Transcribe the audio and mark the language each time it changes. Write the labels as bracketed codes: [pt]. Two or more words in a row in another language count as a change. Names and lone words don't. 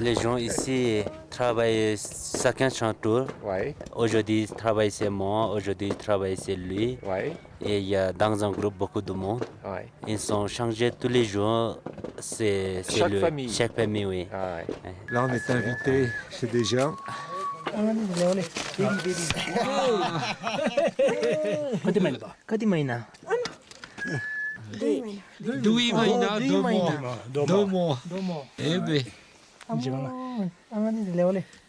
[fr] Les gens ici travaillent chacun son tour. Aujourd'hui, ils travaillent chez moi, aujourd'hui, ils travaillent chez lui. Et il y a dans un groupe beaucoup de monde. Ils sont changés tous les jours. C'est Chaque famille. Chaque famille, oui. Là, on est invité chez des gens. [ne] कति महिना 2 महिना 2 mois. [fr] Eh bien. [ne] आमाले ल्याउने